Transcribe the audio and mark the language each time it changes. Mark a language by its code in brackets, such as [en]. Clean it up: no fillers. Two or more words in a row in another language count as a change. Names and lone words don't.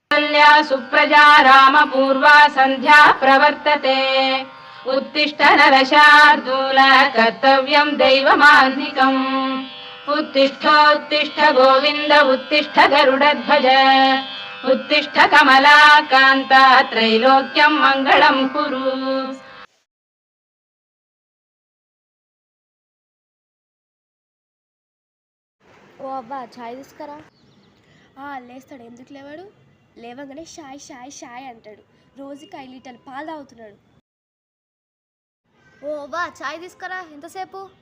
[sa] कौसल्या सुप्रजा रामपूर्वा सन्ध्या प्रवर्तते उत्तिष्ठ नरशार्दूल कर्तव्यं दैवमान्निकम् उत्तिष्ठोत्तिष्ठ गोविन्द उत्तिष्ठ गरुडध्वज उत्तिष्ठ कमलाकान्ता त्रैलोक्यं मङ्गलं कुरु। [te] ఓ అబ్బా చాయ్ తీసుకురా. లేస్తాడు, ఎందుకు లేవాడు? లేవగానే షాయ్ షాయ్ షాయ్ అంటాడు. రోజుకి 5 లీటర్లు పాలు తాగుతున్నాడు. ఓ అబ్బా చాయ్ తీసుకురా. ఎంతసేపు?